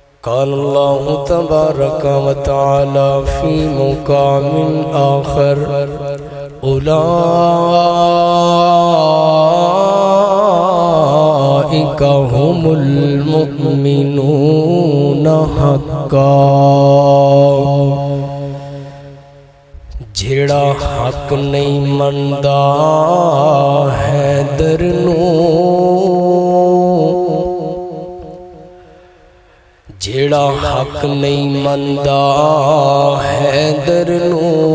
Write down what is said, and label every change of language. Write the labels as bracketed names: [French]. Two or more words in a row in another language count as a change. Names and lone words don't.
[Arabic] قال الله تبارك وتعالى في مقام آخر أولئك هم المؤمنون حقا [Punjabi] جیڑا حق نہیں مندا حیدر نو جیڑا حق نہیں مندا حیدر نو